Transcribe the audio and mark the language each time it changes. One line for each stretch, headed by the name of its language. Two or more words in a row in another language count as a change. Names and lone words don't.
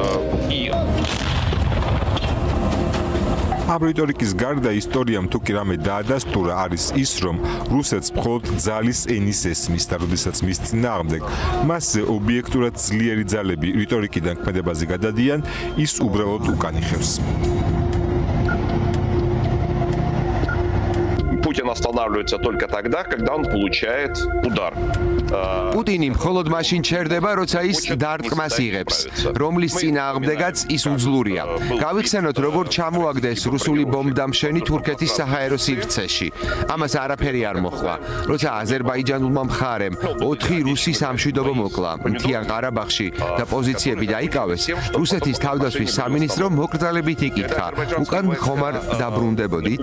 Georgian: ამ რიტორიკის გარდა ისტორიამ თუ კი რამე დაადასტურა არის ის, რომ რუსეთს მხოლოდ ძალის ენის ესმის და როდესაც მის წინააღმდეგ მასზე ობიექტურად ძლიერი ძალები რიტორიკიდან ქმედებაზე გადადიან, ის უბრალოდ უკან იხევს.
Russian: Путин останавливается только тогда, когда он получает удар.
Georgian: პუტინი მხოლოდ მაშინ ჩერდება, როცა ის დარტყმას იღებს, რომლის წინააღმდეგაც ის უძლურია. გავიხსენოთ, როგორ ჩამოაგდეს რუსული ბომბდამშენი თურქეთის საჰაერო სივრცეში. ამას არაფერი არ მოხდა. როცა აზერბაიჯანულმა მხარემ 4 რუსი სამშვიდობო მოკლა მთიან ყარაბაღში და პოზიციები დაიკავეს, რუსეთის თავდაცვის სამინისტრო მოკრძალებით იკითხა, უკან ხომ არ დაბრუნდებოდით?